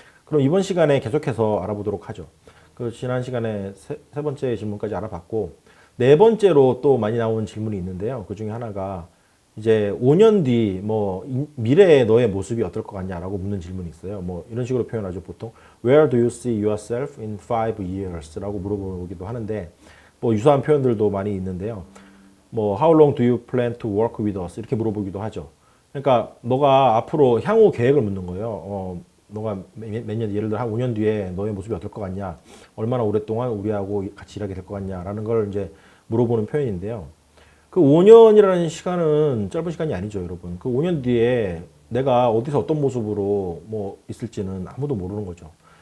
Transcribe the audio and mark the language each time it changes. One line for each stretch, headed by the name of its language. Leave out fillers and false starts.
Korean: 그럼 이번 시간에 계속해서 알아보도록 하죠. 그 지난 시간에 세 번째 질문까지 알아봤고, 네 번째로 또 많이 나오는 질문이 있는데요. 그 중에 하나가 이제 5년 뒤 미래의 너의 모습이 어떨 것 같냐라고 묻는 질문이 있어요. 뭐 이런 식으로 표현하죠.
English: 보통 Where do you see yourself in 5 years?
Korean: 라고 물어보기도 하는데, 뭐 유사한 표현들도 많이 있는데요.
English: 뭐 How long do you plan to work with us?
Korean: 이렇게 물어보기도 하죠. 그러니까 너가 앞으로 향후 계획을 묻는 거예요. 너가 몇 년, 예를 들어 한 5년 뒤에 너의 모습이 어떨 것 같냐? 얼마나 오랫동안 우리하고 같이 일하게 될 것 같냐라는 걸 이제 물어보는 표현인데요. 그 5년이라는 시간은 짧은 시간이 아니죠, 여러분. 그 5년 뒤에 내가 어디서 어떤 모습으로 뭐 있을지는 아무도 모르는 거죠.